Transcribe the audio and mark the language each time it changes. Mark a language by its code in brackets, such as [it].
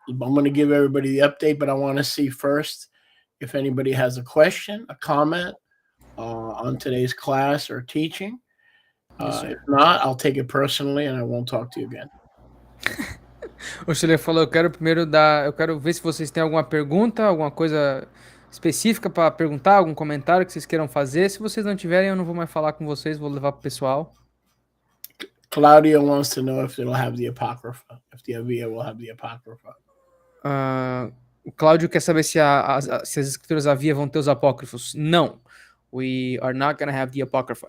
[en] I'm going to give everybody the update, but I want to see first if anybody has a question, a comment on today's class or teaching. If not, I'll take it personally and I won't talk to you again. [pt] O Schiller falou, eu quero ver se vocês têm alguma pergunta, alguma coisa específica para perguntar, algum comentário que vocês queiram fazer. Se vocês não tiverem, eu não vou mais falar com vocês, vou levar pro pessoal. [en] Claudia wants to know if it'll have the Apocrypha, if the Avia will have the Apocrypha. [pt] O Cláudio quer saber se as escrituras Avia vão ter os apócrifos. Não. [en] We are not going to have the Apocrypha.